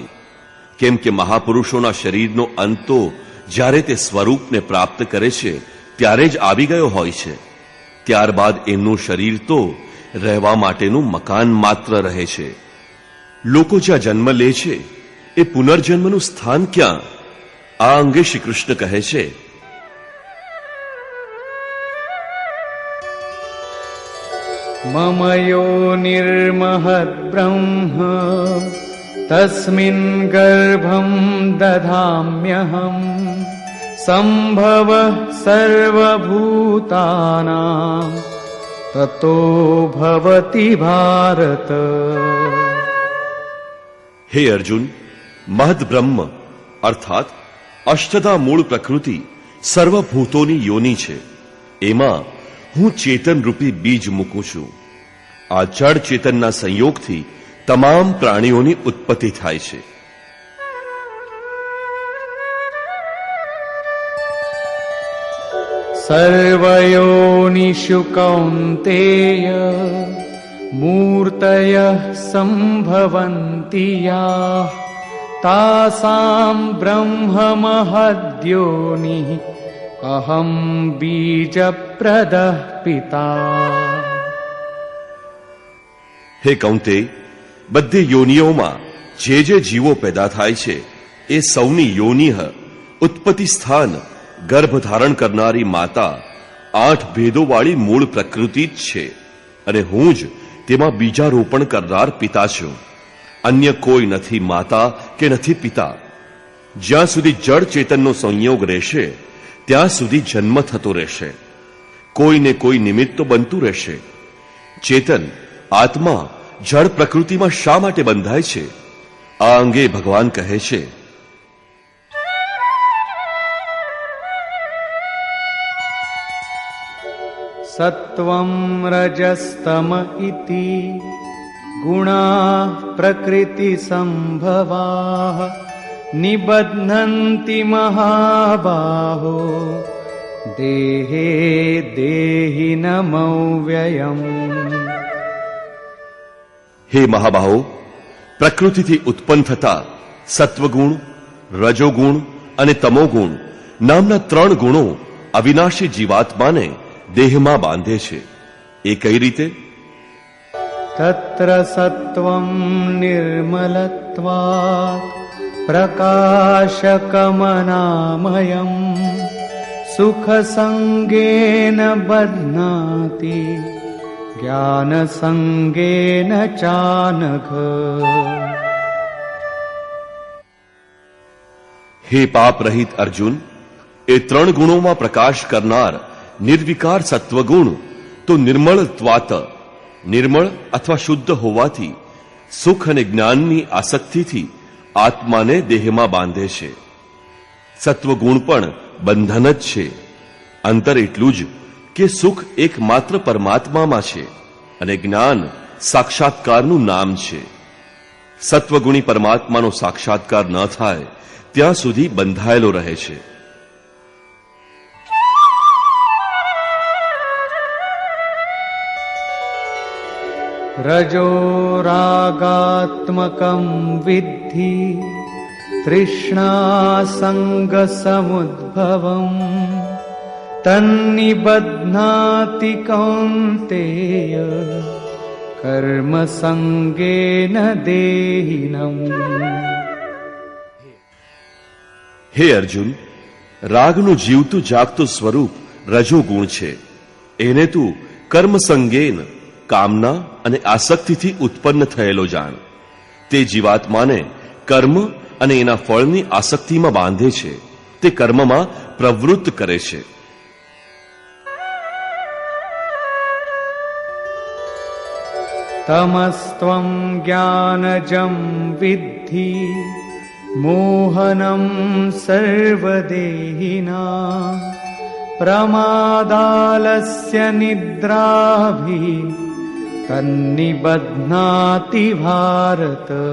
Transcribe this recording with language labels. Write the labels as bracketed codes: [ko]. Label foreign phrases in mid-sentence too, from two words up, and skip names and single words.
[gu] કેમ કે મહાપુરુષોના શરીરનો અંત તો જ્યારે તે સ્વરૂપને પ્રાપ્ત કરે છે ત્યારે જ આવી ગયો હોય છે. ત્યારબાદ એમનું શરીર તો રહેવા માટેનું મકાન માત્ર રહે છે. લોકો જ્યાં જન્મ લે છે એ પુનર્જન્મનું સ્થાન ક્યાં? આ અંગે શ્રી કૃષ્ણ કહે છે, [sa] मम योनिर्महद् ब्रह्म तस्मिन् गर्भं दधाम्यहम् सम्भवः सर्वभूतानां ततो भवति भारत। [gu] હે અર્જુન, મહદ બ્રહ્મ અર્થાત અષ્ટધા મૂળ પ્રકૃતિ સર્વભૂતોની યોની છે. એમાં હું ચેતન રૂપી બીજ મૂકું છું. આ જડ ચેતનના સંયોગથી તમામ પ્રાણીઓની ઉત્પત્તિ થાય છે. [sa] सर्वयोनिषु कौन्तेय मूर्तयः सम्भवन्ति याः तासां ब्रह्ममहद्योनिः अहं बीजप्रदः पिता। [gu] હે કૌંતે, બધી યોનિઓમાં જે જે જીવો પેદા થાય છે એ સૌની યોનિહ ઉત્પત્તિ સ્થાન ગર્ભ ધારણ કરનારી માતા 8 ભેદોવાળી મૂળ પ્રકૃતિ જ છે અને હું જ તેમાં બીજારોપણ કરનાર પિતા છું. અન્ય કોઈ નથી માતા કે નથી પિતા. જ્યાં સુધી જડ ચેતનનો સંયોગ રહેશે ત્યાં સુધી જન્મ થતો રહેશે. કોઈને કોઈ નિમિત્ત તો બનતું રહેશે. ચેતન આત્મા જળ પ્રકૃતિમાં શા માટે બંધાય છે? આ અંગે ભગવાન કહે છે, [sa] सत्वं रजस्तम इति गुणाः प्रकृति संभवाः निबध्नन्ति महाबाहो देहे देहिनमव्ययम्। [gu] હે મહાબાહો, પ્રકૃતિથી ઉત્પન્ન થતા સત્વગુણ, રજોગુણ અને તમોગુણ નામના 3 ગુણો અવિનાશી જીવાત્માને દેહમાં બાંધે છે. એ કઈ રીતે? [sa] तत्र सत्वं निर्मलत्वात् प्रकाशकमनामयम् सुखसंगेन बध्नाति ज्ञानसंगेन चानघ। [gu] હે પાપ રહિત અર્જુન, એ 3 ગુણોમાં પ્રકાશ કરનાર નિર્વિકાર સત્વગુણ તો નિર્મળત્વાત, નિર્મળ અથવા શુદ્ધ હોવાથી સુખ અને જ્ઞાનની આસક્તિથી આત્માને દેહમાં બાંધે છે. સત્વગુણ પણ બંધન જ છે. અંતર એટલું જ કે સુખ એકમાત્ર પરમાત્મામાં છે અને જ્ઞાન સાક્ષાત્કારનું નામ છે. સત્વગુણી પરમાત્માનો સાક્ષાત્કાર ન થાય ત્યાં સુધી બંધાયેલો રહે છે. [sa] रजो रागात्मकं विद्धि तृष्णा संगसमुद्भवम् तन्निबध्नाति कौन्तेय कर्म संगेन देहिनम्। [gu] હે અર્જુન, રાગનું જીવતું જાગતું સ્વરૂપ રજોગુણ છે. એને તું કર્મ સંગેન, કામના અને આસક્તિથી ઉત્પન્ન થયેલો જાણ. તે જીવાત્માને કર્મ અને એના ફળની આસક્તિમાં બાંધે છે. તે કર્મમાં પ્રવૃત્ત કરે છે. [sa] तमस्त्वं ज्ञानजं विद्धि मोहनं सर्वदेहिनां प्रमादालस्य निद्राभिः तन्निबध्नाति भारत।